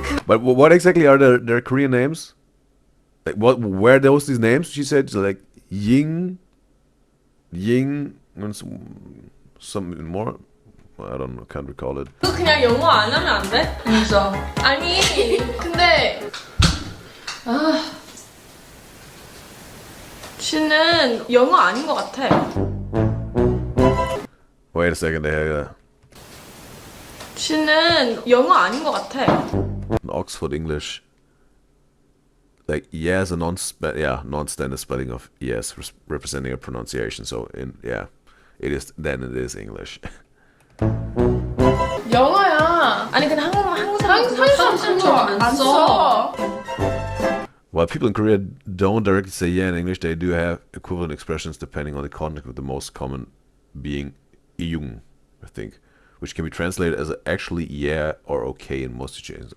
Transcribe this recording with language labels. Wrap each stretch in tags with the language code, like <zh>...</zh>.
<en>But what exactly are their Korean names? Like where are these names? She said like Ying, and some more. I don't know, can't recall it.</en> <ko>너 그냥 영어 안 하면 안 돼? 무서. 아니 근데 씨는 영어 아닌 것 같아.</ko> <en>Wait a second, they have</en> <ko>씨는 영어 아닌 것 같아.</ko> <en>Oxford English. Like yes, a non-standard spelling of yes, representing a pronunciation. So it is English.</en> <ko>영어야. 아니 근데 한국 사람 안 써.</ko> <en>While people in Korea don't directly say yeah in English, they do have equivalent expressions depending on the context, with the most common being iyung, I think, which can be translated as actually yeah or okay in most situations.</en>